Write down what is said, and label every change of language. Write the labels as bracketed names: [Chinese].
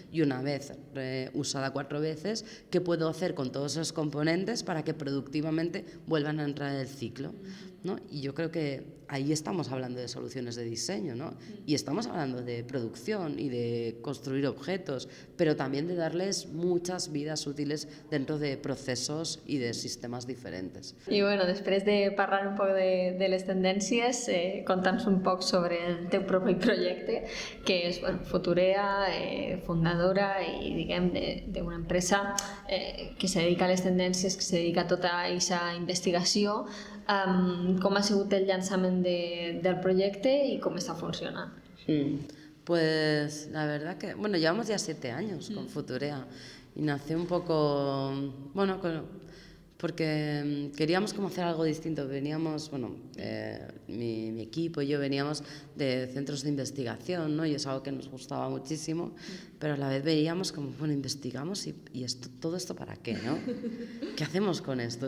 [Spanish] Y una vez usada 4 veces, ¿qué puedo hacer con todos esos componentes para que productivamente vuelvan a entrar en el ciclo, ¿no? Y yo creo que ahí estamos hablando de soluciones de diseño, ¿no? Y estamos hablando de producción y de construir objetos, pero también de darles muchas vidas útiles dentro de procesos y de sistemas diferentes. [Catalan] I bueno, després de parlar un poc de les tendències, conta'ns un poc sobre el teu propi projecte, que és Futurea, fundadora i diguem d'una empresa que se dedica a les tendències, que se dedica a tota aquesta investigació. Com ha sigut el llançament del projecte i com està funcionant? [Spanish] Pues la verdad que, bueno, llevamos ya 7 años con Futurea y nació un poco, bueno, porque queríamos como hacer algo distinto. Veníamos, bueno, mi equipo y yo veníamos de centros de investigación, ¿no? Y es algo que nos gustaba muchísimo, pero a la vez veíamos como, bueno, investigamos y esto, todo esto ¿para qué, no? ¿Qué hacemos con esto?